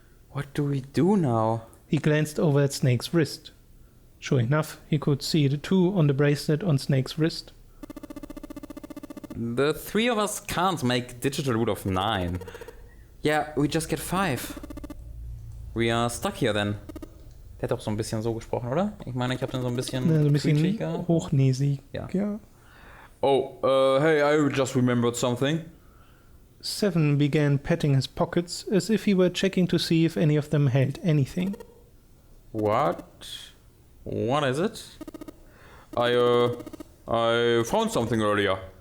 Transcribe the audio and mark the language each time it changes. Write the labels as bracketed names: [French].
[English] What do we do now? He glanced over at Snake's wrist. Sure enough, he could see the 2 on the bracelet on Snake's wrist. The 3 of us can't make digital root of 9. Yeah, we just get 5. We are stuck here then. [German] Der hat auch so ein bisschen so gesprochen, oder? Ich meine, ich habe den so ein bisschen... So ein bisschen preachiger. hochnäsig. Ja. [English] Oh, hey, I just remembered something. 7 began patting his pockets as if he were checking to see if any of them held anything. What? What is it? I found something earlier.